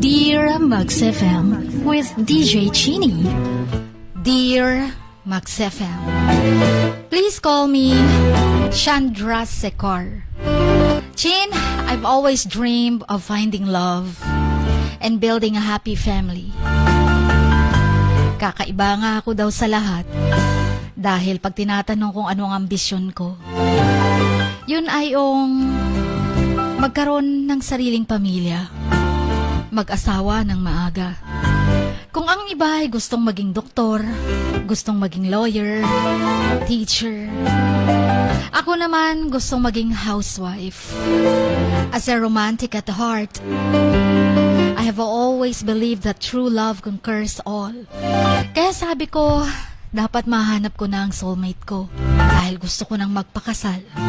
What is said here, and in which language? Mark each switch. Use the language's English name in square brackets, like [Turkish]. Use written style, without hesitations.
[English] Dear Max FM with DJ Chini. Dear Max FM, please call me Chandra Sekar. Chin, I've always dreamed of finding love and building a happy family. [Filipino] Kakaiba nga ako daw sa lahat dahil pag tinatanong kung ano ang ambisyon ko, yun ay yung magkaroon ng sariling pamilya, mag-asawa ng maaga. Kung ang iba ay gustong maging doktor, gustong maging lawyer, teacher, ako naman gustong maging housewife. [English] As a romantic at heart, I have always believed that true love conquers all. [Filipino] Kaya sabi ko, dapat mahanap ko na ang soulmate ko dahil gusto ko nang magpakasal.